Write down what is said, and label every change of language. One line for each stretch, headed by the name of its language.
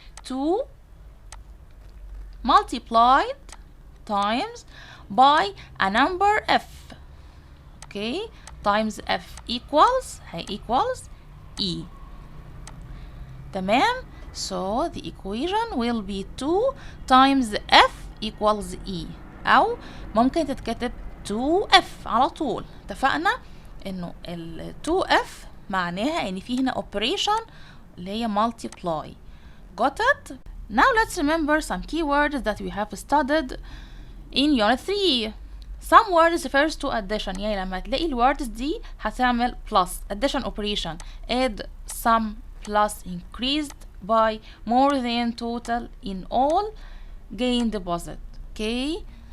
English: 2 multiplied times by a number f, okay, times f equals e. تمام. So the equation will be 2 times f equals e،
Arabic: أو ممكن تتكتب 2f على طول. اتفقنا إنه ال 2f معناها إن في هنا operation اللي هي multiply.
English: Got it? Now let's remember some keywords that we have studied in unit 3. Some words refers to addition،
Arabic: يعني لما تلاقي
English: الwords دي هتعمل plus addition operation. add, sum, plus, increased by, more than, total, in all, gain, deposit. Okay.